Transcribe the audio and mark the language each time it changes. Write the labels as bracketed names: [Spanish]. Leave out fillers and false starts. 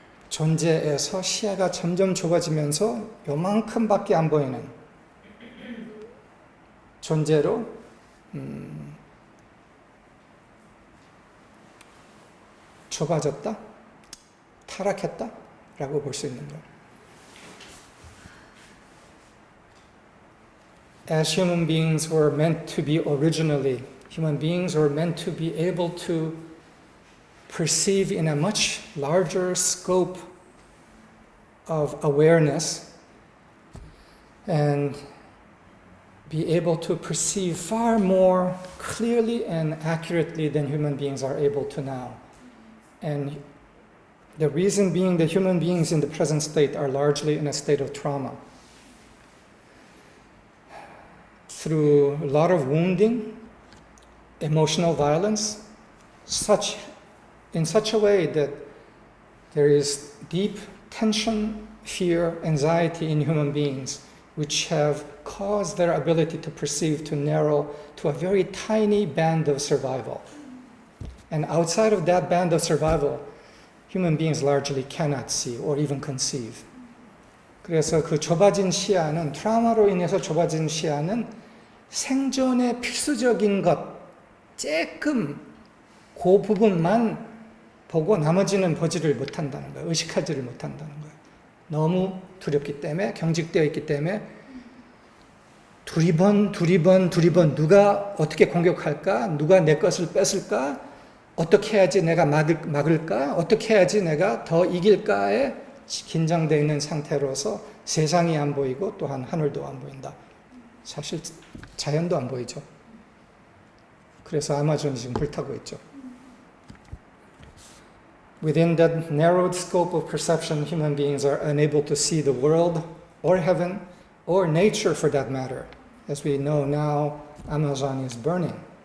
[Korean] 존재에서 시야가 점점 좁아지면서 요만큼밖에 안 보이는 존재로 좁아졌다, 타락했다 라고 볼 수 있는 거예요. [English] As human beings were meant to be originally, human beings were meant to be able to perceive in a much larger scope of awareness and be able to perceive far more clearly and accurately than human beings are able to now. And the reason being that human beings in the present state are largely in a state of trauma. Through a lot of wounding, emotional violence, in such a way that there is deep tension, fear, anxiety in human beings, which have caused their ability to perceive to narrow to a very tiny band of survival. And outside of that band of survival, human beings largely cannot see or even conceive. [Korean] 그래서 그 좁아진 시야는, 트라우마로 인해서 좁아진 시야는 생존의 필수적인 것, 조금 그 부분만 보고 나머지는 보지를 못한다는 거예요. 의식하지를 못한다는 거예요. 너무 두렵기 때문에, 경직되어 있기 때문에 두리번 누가 어떻게 공격할까? 누가 내 것을 뺏을까? 어떻게 해야지 내가 막을까? 어떻게 해야지 내가 더 이길까에 긴장되어 있는 상태로서 세상이 안 보이고 또한 하늘도 안 보인다. 사실 자연도 안 보이죠. 그래서 아마존이 지금 불타고 있죠. [English] Within that narrowed scope of perception, human beings are unable to see the world or heaven or nature for that matter. As we know now, Amazon is burning.